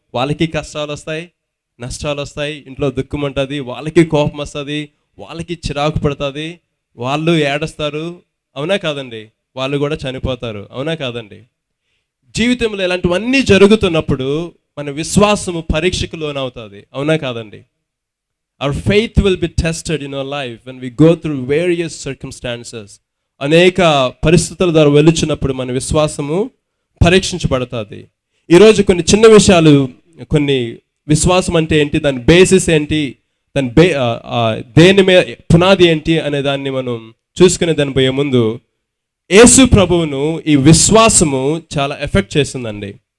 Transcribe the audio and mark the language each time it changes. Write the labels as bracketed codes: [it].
[te] వాళ్ళకి కష్టాలు వస్తాయి, నష్టాలు వస్తాయి, ఇంట్లో దుఃఖం ఉంటుంది, వాళ్ళకి కోపం వస్తుంది, వాళ్ళకి చిరాకు పడుతుంది, వాళ్ళు ఏడుస్తారు, అవునా కాదండి? వాళ్ళు కూడా చనిపోతారు, అవునా కాదండి? జీవితంలో ఇలాంటివన్నీ జరుగుతున్నప్పుడు మన విశ్వాసము పరీక్షకు లోనవుతుంది, అవునా కాదండి? [en] Our faith will be tested in our life when we go through various circumstances. [te] అనేక పరిస్థితుల ద్వారా వెలుచున్నప్పుడు మన విశ్వాసము పరీక్షించబడుతుంది. ఈరోజు కొన్ని చిన్న విషయాలు, కొన్ని విశ్వాసం అంటే ఏంటి, దాని బేసిస్ ఏంటి, దాని దేని మీద పునాది ఏంటి అనే దాన్ని మనం చూసుకునే దాని పోయే ముందు యేసు ప్రభువును ఈ విశ్వాసము చాలా ఎఫెక్ట్ చేసిందండి.